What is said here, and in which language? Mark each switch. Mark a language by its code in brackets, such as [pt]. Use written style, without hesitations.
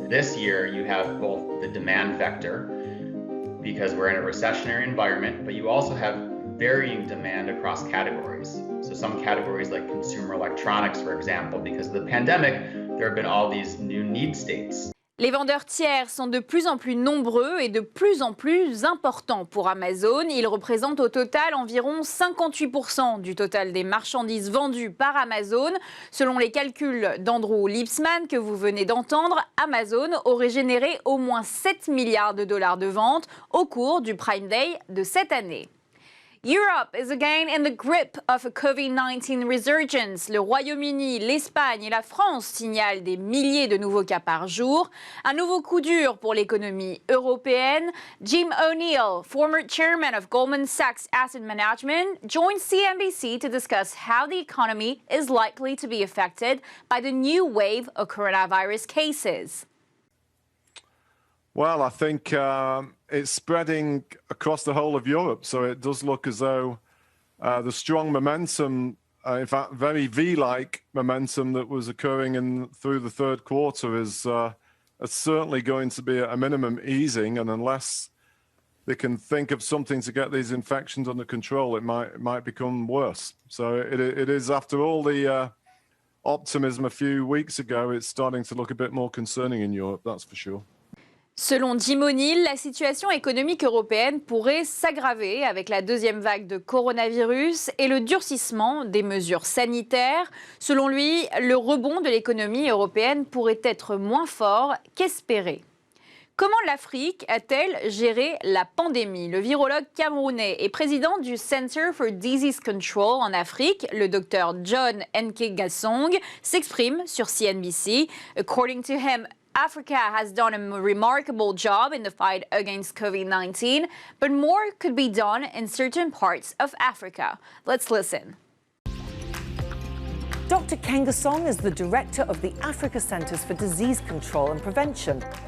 [en] This year you have both the demand vector, because we're in a recessionary environment, but you also have varying demand across categories. So some categories like consumer electronics, for example, because of the pandemic, there have been all these new need states. [fr] Les vendeurs tiers sont de plus en plus nombreux et de plus en plus importants pour Amazon. Ils représentent au total environ 58% du total des marchandises vendues par Amazon. Selon les calculs d'Andrew Lipsman que vous venez d'entendre, Amazon aurait généré au moins 7 milliards de dollars de ventes au cours du Prime Day de cette année. [en] Europe is again in the grip of a COVID-19 resurgence. [fr] Le Royaume-Uni, l'Espagne et la France signalent des milliers de nouveaux cas par jour. Un nouveau coup dur pour l'économie européenne. Jim O'Neill, former chairman of Goldman Sachs Asset Management, joins CNBC to discuss how the economy is likely to be affected by the new wave of coronavirus cases. [en] Well, I think it's spreading across the whole of Europe, so it does look as though the strong momentum, in fact, very V-like momentum that was occurring through the third quarter is certainly going to be at a minimum easing, and unless they can think of something to get these infections under control, it might become worse. So it is, after all the optimism a few weeks ago, it's starting to look a bit more concerning in Europe, that's for sure. [fr] Selon Jim O'Neill, la situation économique européenne pourrait s'aggraver avec la deuxième vague de coronavirus et le durcissement des mesures sanitaires. Selon lui, le rebond de l'économie européenne pourrait être moins fort qu'espéré. Comment l'Afrique a-t-elle géré la pandémie? Le virologue camerounais et président du Center for Disease Control en Afrique, le docteur John Nkengasong, s'exprime sur CNBC. [en] According to him, Africa has done a remarkable job in the fight against COVID-19, but more could be done in certain parts of Africa. Let's listen. Dr. Nkengasong is the director of the Africa Centers for Disease Control and Prevention.